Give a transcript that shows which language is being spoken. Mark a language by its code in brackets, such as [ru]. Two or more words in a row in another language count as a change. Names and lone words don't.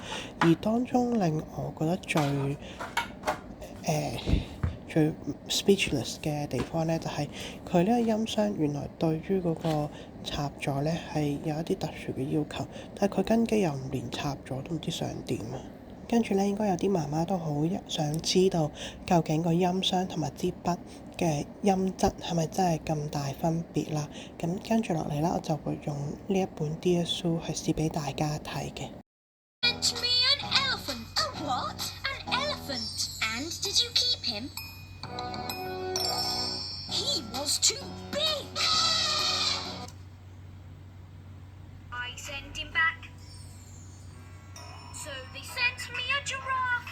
[yue] 而當中令我覺得最 speechless 嘅地方呢，就係佢呢個音箱原來對於嗰個插座呢係有一啲特殊嘅要求，但係佢跟機又唔連插座，都唔知想點啊！跟住呢，應該有啲媽媽都好想知道究竟個音箱同埋支筆嘅音質係咪真係咁大分別啦？咁跟住落嚟啦，我就會用呢一本 Dear Sue 去試俾大家睇嘅。 [en] Sent me an elephant. A what? An elephant. And did you keep him? He was too big. I sent him back. So they sent me a giraffe.